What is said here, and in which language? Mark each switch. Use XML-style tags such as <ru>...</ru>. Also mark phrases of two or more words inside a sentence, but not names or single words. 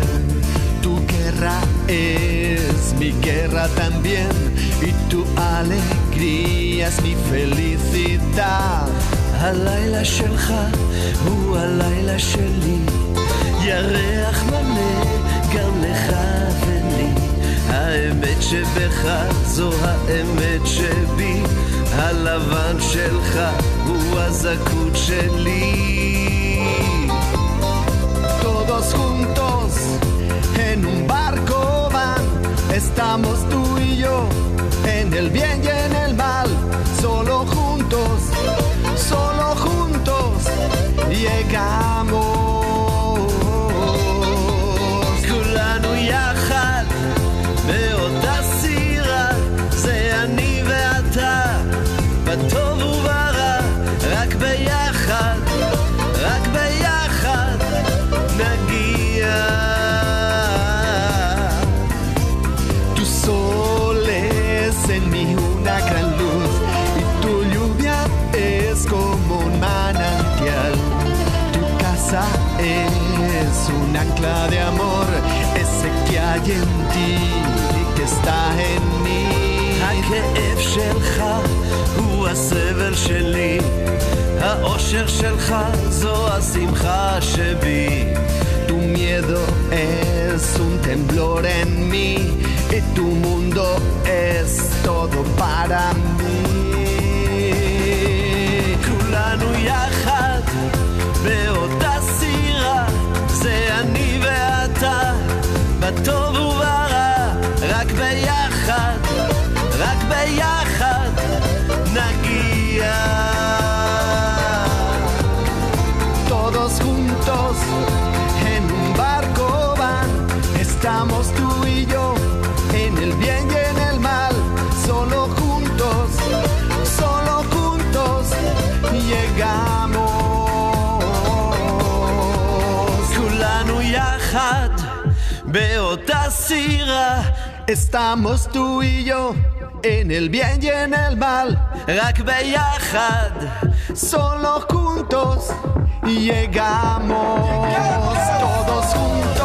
<es>Tu guerra es mi guerra también y tu alegría es mi felicidad.</es> <he>הלילה שלך הוא הלילה שלי, ירח מלא גם לך ולי. האמת שבך זו האמת שבי, הלבן שלך הוא הוא הזכות שלי.</he> <es>Todos juntos en un barco van, estamos tú y yo, en el bien y en el mal, solo juntos llegamos.</es> <he>כולנו יחד באותה סירה, זה אני ואתה, בטוב וברע, רק ביחד נגיע.</he> <es>Tú soles en mí una gran luz y tu lluvia es como un manantial. Tu casa es un ancla de amor, ese que hay en ti y que está en mí.</es> <he>הכאב שלך הוא הסבל שלי, האושר שלך זו השמחה שבי.</he> <es>Tu miedo es un temblor en mí y tu mundo es todo para mí.</es> <he>כולנו יחד באותה סירה, זה אני ואתה, בטוב וברע, רק ביחד נגיע.</he> <es>Todos juntos en un barco van, estamos tú y yo, en el bien y en el mal, solo juntos llegamos.</es> <he>כולנו יחד באותה סירה,</he> <es>estamos tú y yo, en el bien y en el mal,</es> <he>רק ביחד,</he> <es>solo juntos llegamos. Todos juntos</es>